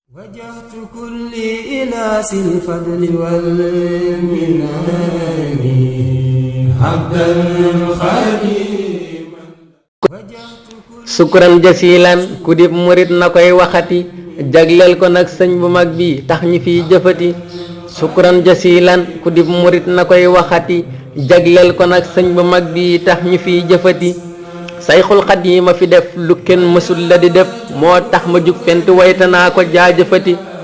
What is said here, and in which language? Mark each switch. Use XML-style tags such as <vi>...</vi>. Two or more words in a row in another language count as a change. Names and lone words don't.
<ar>وجهت كلي إلى ذي الفضل والمنان عبدا خديما. شكرا جزيلا,</ar> <wo>ku dib murit na koy waxati, jagleel ko nag sëñ bu mag bi tax ñi fiy jëfati.</wo> <ar>شكرا جزيلا,</ar> <wo>ku dib murit na koy waxati, jagleel ko nag sëñ bu mag bi tax ñi fiy jëfati. Sayxul Xadiim a fi def lu kenn mësul la di def, moo tax ma jug fent wayta naa ko jaajëfati.</wo>